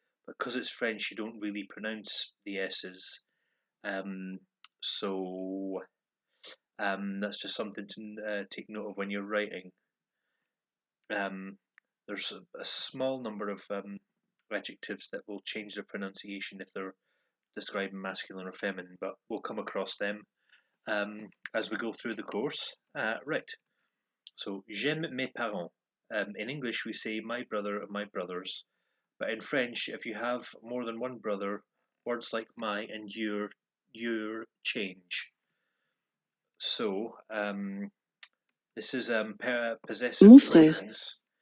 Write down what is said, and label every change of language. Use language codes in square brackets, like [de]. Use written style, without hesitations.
[en] Because it's French, you don't really pronounce the s's. So that's just something to take note of when you're writing. There's a small number of adjectives that will change their pronunciation if they're describing masculine or feminine, but we'll come across them as we go through the course. Right, so [fr] j'aime mes parents. [en] In English we say my brother and my brothers, but in French, if you have more than one brother, words like my and your change. So this is possessive [fr] Mon frère. [en] pronouns.